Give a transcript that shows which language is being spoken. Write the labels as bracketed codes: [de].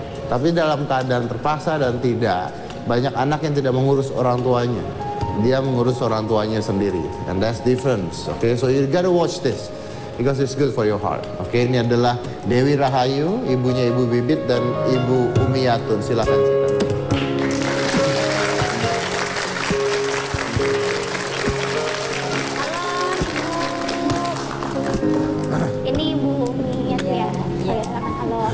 [id] Tapi dalam keadaan terpaksa dan tidak. Banyak anak yang tidak mengurus orang tuanya. Dia mengurus orang tuanya sendiri. [en] And that's difference. Okay, so you gotta watch this. Because it's good for your heart. [id] Oke, ini adalah Dewi Rahayu, ibunya Ibu Bibit dan Ibu Umiyatun. Silakan. Ini Ibu Umiyat ya. Halo.